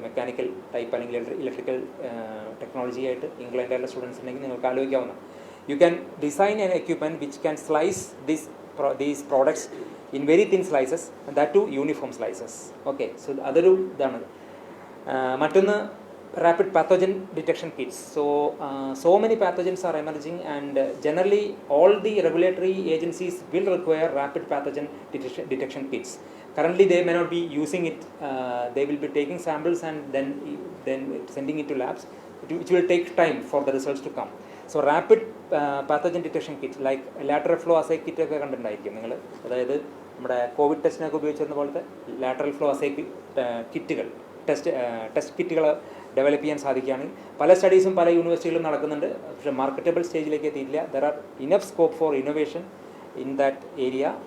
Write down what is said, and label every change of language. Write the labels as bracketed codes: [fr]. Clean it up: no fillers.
[ml] Mechanical type അല്ലെങ്കിൽ electrical technology ആയിട്ട് inclined ആയിട്ടുള്ള സ്റ്റുഡൻസ് ഉണ്ടെങ്കിൽ നിങ്ങൾക്ക് ആലോചിക്കാവുന്ന [en] You can design an equipment which can slice these products in very thin slices and that too uniform slices. [ml] Okay, so അതൊരു ഇതാണ്. മറ്റൊന്ന് rapid pathogen detection kits. [en] So many pathogens are emerging and generally all the regulatory agencies will require rapid pathogen detection kits. Currently they may not be using it. They will be taking samples and then sending it to labs. It will take time for the results to come. So rapid pathogen detection kit like lateral flow assay kit [ml] ഒക്കെ കണ്ടിട്ടുണ്ടായിരിക്കും നിങ്ങൾ. അതായത് നമ്മുടെ Covid ടെസ്റ്റിനൊക്കെ ഉപയോഗിച്ചിരുന്ന പോലത്തെ lateral flow അസേ കിറ്റുകൾ, test കിറ്റുകൾ develop ചെയ്യാൻ സാധിക്കുകയാണെങ്കിൽ പല സ്റ്റഡീസും പല യൂണിവേഴ്സിറ്റികളിലും നടക്കുന്നുണ്ട്. പക്ഷേ മാർക്കറ്റബിൾ സ്റ്റേജിലേക്ക് എത്തിയിട്ടില്ല. [en] There are enough scope for innovation in that area.